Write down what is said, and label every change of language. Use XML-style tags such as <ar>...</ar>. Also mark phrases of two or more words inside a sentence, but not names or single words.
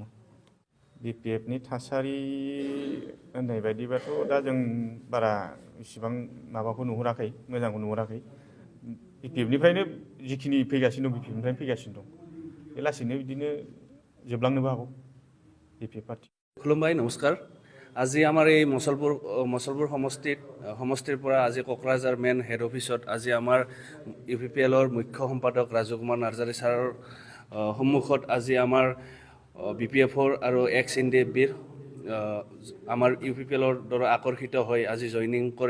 <brx>बिपिएफनि थासारि होननाय बायदिबाथ' दा जों बारा इसिबां माबाखौ नुहुराखै, मोजांखौ नुहुराखै। बिपिएफनिफ्रायनो जिखिनि फैगासिनो दं बिपिएफनिफ्रायनो फैगासिनो दं। बे लासैनो बिदिनो जोबलांनोबो हागौ बिपिएफ पार्टि। खुलुमबाय, नमस्कार।</brx> <as>আজি আমাৰ এই মছলপুৰ সমষ্টিৰ পৰা আজি কোকৰাঝাৰ</as> <en>main head</en> <as>অফিচত আজি আমাৰ ইউপিপিএলৰ মুখ্য সম্পাদক ৰাজু কুমাৰ নাৰ্জাৰী ছাৰৰ সন্মুখত আজি আমাৰ বিপিএফৰ আৰু এক্স এনডিএফবিৰ আমাৰ ইউপিপিএলৰ দ্বাৰা আকৰ্ষিত হৈ আজি জইনিং কৰে।</as>